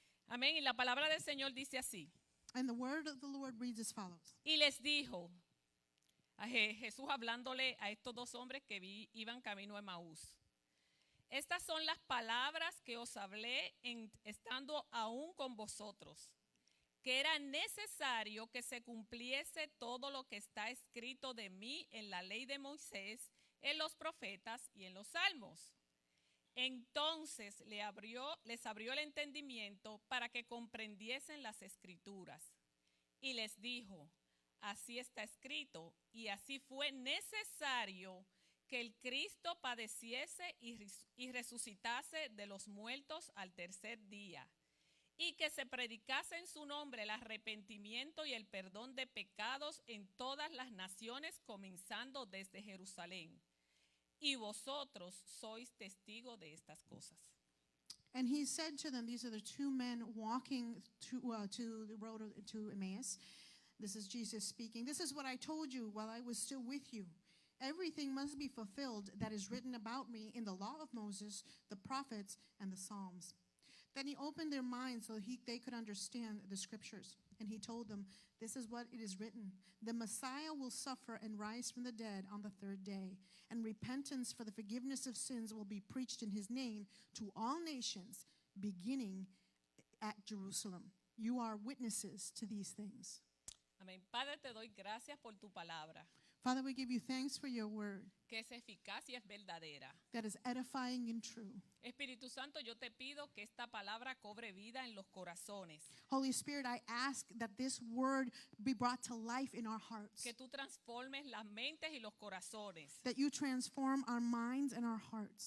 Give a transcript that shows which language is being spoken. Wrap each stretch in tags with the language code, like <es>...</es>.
<es>Amén. Y la palabra del Señor dice así.</es> <en>And the word of the Lord reads as follows.</en> <es>Y les dijo, a Jesús hablándole a estos dos hombres que iban camino a Emaús. Estas son las palabras que os hablé estando aún con vosotros, que era necesario que se cumpliese todo lo que está escrito de mí en la ley de Moisés, en los profetas y en los salmos. Entonces les abrió el entendimiento para que comprendiesen las escrituras. Y les dijo, así está escrito, y así fue necesario que el Cristo padeciese y resucitase de los muertos al tercer día, y que se predicase en su nombre el arrepentimiento y el perdón de pecados en todas las naciones, comenzando desde Jerusalén. Y vosotros sois testigos de estas cosas.</es> <en>And he said to them, these are the two men walking to the road to Emmaus. This is Jesus speaking. This is what I told you while I was still with you. Everything must be fulfilled that is written about me in the law of Moses, the prophets, and the Psalms. Then he opened their minds so they could understand the scriptures. And he told them, this is what it is written. The Messiah will suffer and rise from the dead on the third day. And repentance for the forgiveness of sins will be preached in his name to all nations, beginning at Jerusalem. You are witnesses to these things.</en> <es>Amén. Padre, te doy gracias por tu palabra,</es> <en>Father, we give you thanks for your word</en> <es>que es eficaz y es verdadera.</es> <en>that is edifying and true.</en> <es>Espíritu Santo, yo te pido que esta palabra cobre vida en los corazones,</es> <en>Holy Spirit, I ask that this word be brought to life in our hearts,</en> <es>que tú transformes las mentes y los corazones.</es> <en>that you transform our minds and our hearts.</en>